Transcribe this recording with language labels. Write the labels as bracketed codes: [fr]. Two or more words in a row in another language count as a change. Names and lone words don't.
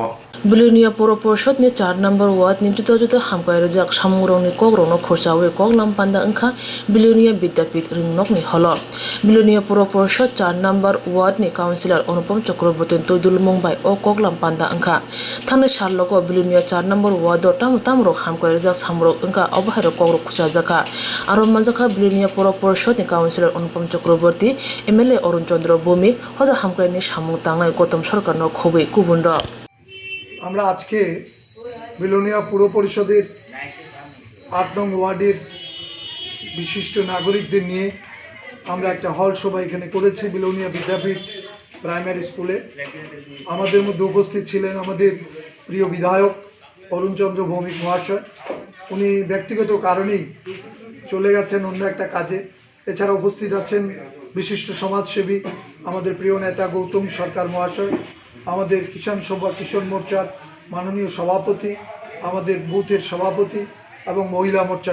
[trp] Bilionia Puro Porishod ni 4 number ward ni juda juda hamgrai rijak samurok ni Kokborok no khurchawe koklam panda ungkha Bilionia Vidyapit rungnok ni holo Bilionia Puro Porishod 4 number ward ni councillor Anupam Chakraborty Toidul Mungbai o koklam panda ungkha thane shallogo Bilionia 4 number ward o tamrok hamgrai rijak samurok ungkha obhairo Kokborok khurchajaka aro manjaka Bilionia Puro Porishod ni councillor Anupam Chakraborty MLA Arun Chandra Bhumi hoda hamgrai ni samung tangnai Kotom সরকার no খুবই কুবুন্ড [bn] আমরা আজকে বিলোনিয়া পুর পরিষদের 8 নং ওয়ার্ডের বিশিষ্ট নাগরিকদের নিয়ে আমরা একটা হল সভা এখানে করেছি বিলোনিয়া বিদ্যাপীঠ প্রাইমারি স্কুলে আমাদের মধ্যে উপস্থিত ছিলেন আমাদের প্রিয় বিধায়ক অরুণ চন্দ্র ভৌমিক মহাশয় উনি ব্যক্তিগত কারণেই চলে গেছেন অন্য একটা কাজে এছাড়া উপস্থিত আছেন বিশিষ্ট সমাজসেবী আমাদের প্রিয় নেতা গৌতম সরকার মহাশয় আমাদের কিষাণ সভা কিষণ মোর্চার মাননীয় সভাপতি আমাদের বুথের সভাপতি এবং মহিলা মোর্চার